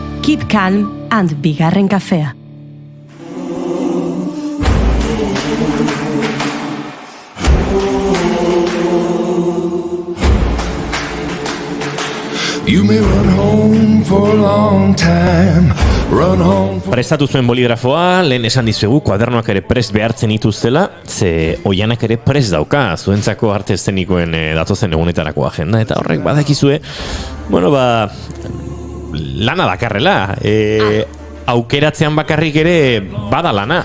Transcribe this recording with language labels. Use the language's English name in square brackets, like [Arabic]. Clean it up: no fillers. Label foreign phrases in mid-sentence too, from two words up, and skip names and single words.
[English] Keep calm and [Basque] bigarren kafea. [English] You may run home for a long time. Run home for... [Basque] Prestatu zuen boligrafoa, lehen esan dizuegu, kuadernoak ere prest behartzen dituztela, ze oianak ere prest dauka, zuentzako arte eszenikoen datozen egunetarako agenda, eta horrek badakizue, bueno, lana dakarrela, aukeratzean bakarrik ere bada lana.